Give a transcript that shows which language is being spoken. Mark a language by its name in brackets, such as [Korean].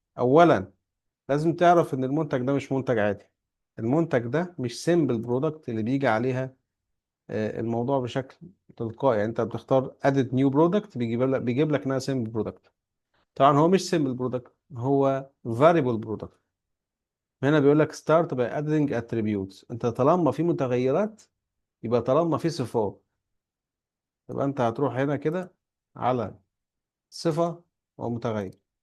[Arabic] اولا لازم تعرف ان المنتج ده مش منتج عادي. المنتج ده مش سيمبل برودكت اللي بيجي عليها الموضوع بشكل تلقائي. يعني انت بتختار ادد نيو برودكت بيجيب لك انها سيمبل برودكت. طبعا هو مش سيمبل برودكت، هو فاريبل برودكت. هنا بيقول لك [English] start by adding attributes. [Arabic] انت طالما في متغيرات يبقى طالما في صفات، يبقى انت هتروح هنا كده على صفة ومتغير.